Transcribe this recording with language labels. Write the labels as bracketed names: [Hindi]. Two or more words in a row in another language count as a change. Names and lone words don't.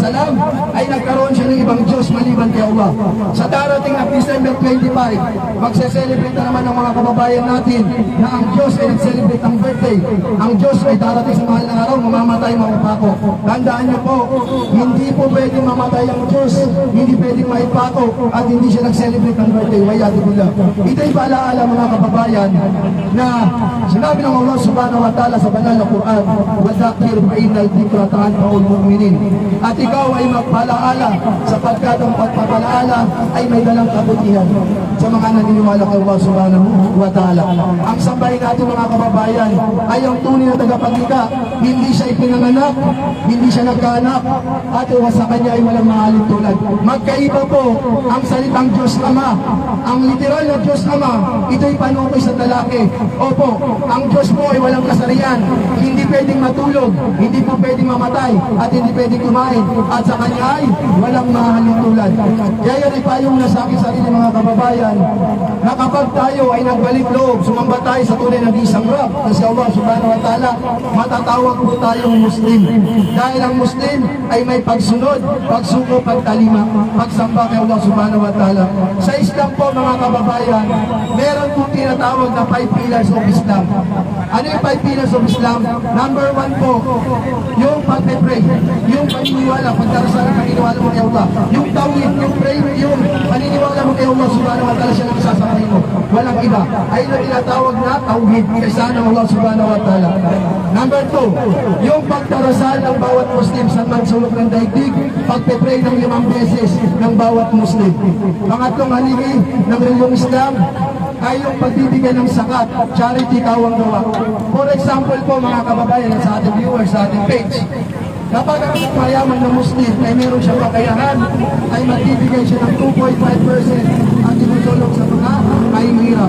[Filipino] ay nagkaroon siya ng ibang Diyos maliban kay Allah. Sa darating na December 25, magse-celebrate na naman ng mga kababayan natin na ang Diyos ay nag-celebrate ng birthday. Ang Diyos ay darating sa mahal na araw, mamamatay mga pako. Tandaan niyo po, hindi po pwedeng mamatay ang Diyos, hindi pwedeng maipako at hindi siya nag-celebrate ng birthday. Wayadullah. Ito'y paalaala mga kababayan na sinabi ng Allah [Arabic] سبحانه وتعالى [Filipino] sa banal na Quran, [Arabic] وَذَكِّرْ فَإِنَّ الذِّكْرَ تَنفَعُ الْمُؤْمِنِينَ. [Filipino] At ikaw ay magpalaala sapagkat ang pagpapalaala ay may dalang kabutihan sa mga naniniwala kay Allah [Arabic] سبحانه وتعالى. [Filipino] Ang sambahin natin mga kababayan ay ang tunay na tagapaglikha. Hindi siya ipinanganak, hindi siya nagkaanak, at sa kanya ay walang mahalin tulad. Magkaiba po ang salitang Diyos Ama. Ang literal na Diyos Ama, ito'y panukoy sa lalaki. Opo, ang Diyos po ay walang kasarian. Hindi pwedeng matulog, hindi po pwedeng mamatay, at hindi pwedeng kumain. At sa kanya ay walang mahalin tulad. Kaya yan ay payong na sa aking sarili mga kababayan, na kapag tayo ay nagbalik loob, sumamba tayo sa tunay ng isang Rab, na si Allah [Arabic] سبحانه وتعالى, [Filipino] matatawag po tayong Muslim. Dahil ang Muslim ay may pagsunod, pagsuko, pagtalima, pagsamba kay Allah [Arabic] سبحانه وتعالى. [Filipino] Sa Islam po mga kababayan, meron po tinatawag na [English] 5 pillars of Islam. [Filipino] Ano yung [English] 5 pillars of Islam? [Filipino] Number 1 po, yung pag-pray, yung paniniwala, pagdarasal ng paniniwala mo kay Allah, yung tawid, yung pray, yung paniniwala mo kay Allah [Arabic] سبحانه وتعالى, [Filipino] siya lang isasamahin mo. Walang iba. Ay na tinatawag na tawhid kaysa ng Allah [Arabic] سبحانه وتعالى. [Filipino] Number 2, yung pagdarasal ng bawat Muslim sa mansulok ng daigdig, pag-pray ng 5 beses ng bawat Muslim. Pangatlong haligi ng reliyong Islam ay yung pagbibigay ng sakat, charity, kawang gawa. [English] For example [Filipino] po mga kababayan sa ating viewers, sa ating page, kapag ang mayaman na Muslim ay meron siyang kakayahan, ay magbibigay siya ng 2.5% at tinutulong sa mga kahihirap.